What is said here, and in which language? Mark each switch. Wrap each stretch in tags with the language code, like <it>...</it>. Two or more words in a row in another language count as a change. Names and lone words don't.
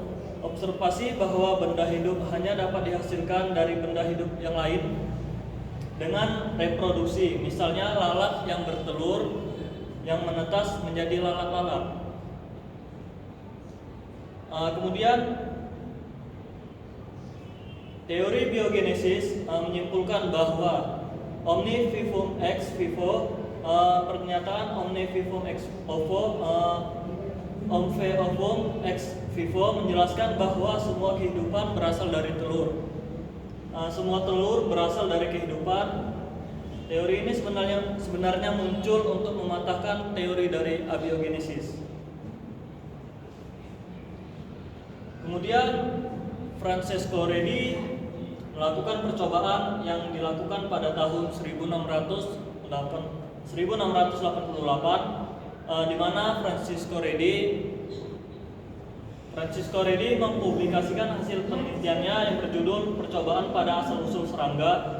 <id>Observasi bahwa benda hidup hanya dapat dihasilkan dari benda hidup yang lain dengan reproduksi, misalnya lalat yang bertelur yang menetas menjadi lalat-lalat. Kemudian teori biogenesis menyimpulkan bahwa</id> <la>omni vivum ex vivo,</la> <id>pernyataan</id> <la>omni vivum ex ovo, omve ovum ex vivo</la> <id>menjelaskan bahwa semua kehidupan berasal dari telur. Semua telur berasal dari kehidupan. Teori ini sebenarnya muncul untuk mematahkan teori dari abiogenesis. Kemudian Francesco Redi melakukan percobaan yang dilakukan pada tahun 1688, di mana Francesco Redi mempublikasikan hasil penelitiannya yang berjudul Percobaan pada Asal-usul Serangga.</id>